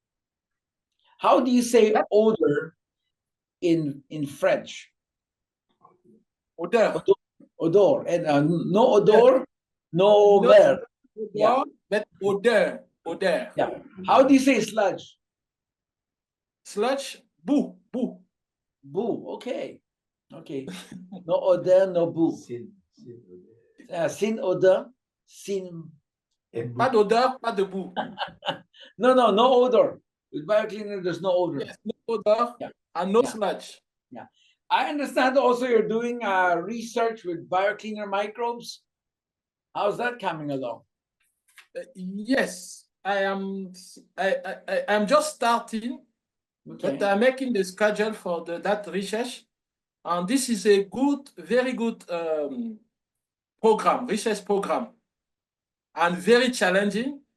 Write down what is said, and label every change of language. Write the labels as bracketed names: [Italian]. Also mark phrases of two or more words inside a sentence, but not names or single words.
[English] How do you say odor in French? Odor. Odor. And no odor, no verb. Yeah. But odor. Yeah. How do you say sludge? Sludge, boo. Boo. Okay. No odor, no boo. [Spanish] Sin odor, sin. [French] Pas d'odeur, pas de boue. [English] No odor. With Biocleaner, there's no odor. Yes, no odor and no sludge. Yeah. I understand also you're doing research with Biocleaner microbes. How's that coming along? Yes, I am. I'm just starting, but I'm making the schedule for that research, and this is a very good program, research program, and very challenging.